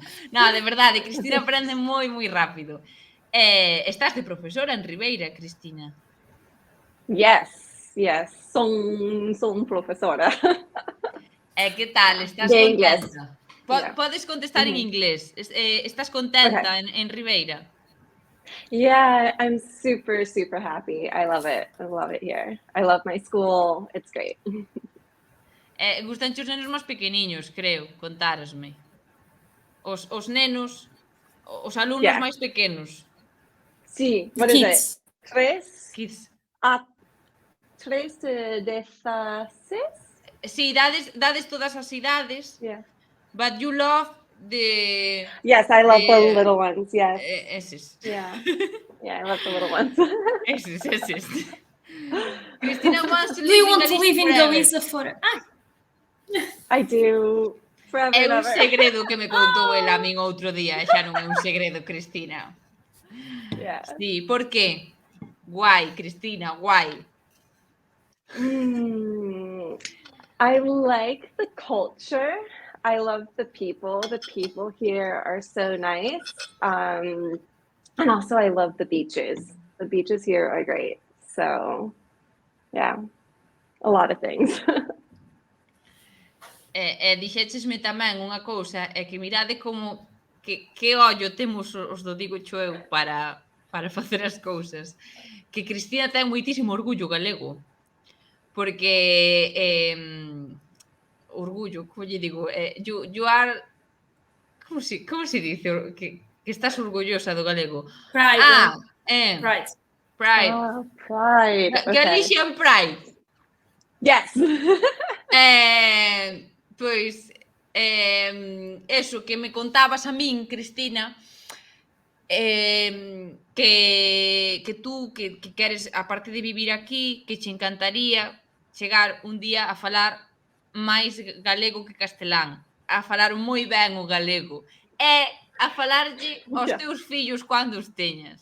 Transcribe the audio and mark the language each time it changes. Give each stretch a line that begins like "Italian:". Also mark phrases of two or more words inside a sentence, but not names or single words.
Galician: Non, de verdade, Cristina aprende moi rápido. Estás de profesora en Ribeira, Cristina? Yes. Son profesora. E que tal? Estás De contenta?
English: Yeah.
Galician: Podes contestar en inglés. Estás contenta en Ribeira?
English: Yeah, I'm super happy. I love it here. I love my school. It's great.
Galician: Gustanche os nenos máis pequeniños, creo, contárasme. Os nenos, os alumnos máis pequenos. Sí,
English: what is it? 3? Kids.
Galician: 3 de 16? Sí, dades todas as idades.
English: Yeah. But you love the... Yes, I love the little ones, yes.
Galician: Eses.
English: Yeah, I love the little ones. Eses. Cristina wants to Do you want live to live in Galicia forever? I do. Forever
Galician: É
English: and
Galician: un
English: ever.
Galician: segredo que me contou ela a min outro día. Xa non é un segredo, Cristina.
English: Yeah.
Galician: Sí, por que?
English: Why, Cristina, why? I like the culture. I love the people. The people here are so nice. And also I love the beaches. The beaches here are great. So, yeah, a lot of things.
Galician: Dixéchesme tamén unha cousa, é que mirade como que ollo temos os do digo eu para para facer as cousas. Que Cristina ten moitísimo orgullo galego. Porque orgullo, como lle digo,
English: you are...
Spanish: Como se dice?
Galician: Que estás orgullosa do galego.
English: Pride. Pride. Pride. Okay. Galician Pride. Yes.
Galician: Pois, eso que me contabas a min, Cristina, que tú que queres, aparte de vivir aquí, que che encantaría chegar un día a falar máis galego que castelán, a falar moi ben o galego, e a falarlle aos teus fillos cando os teñas.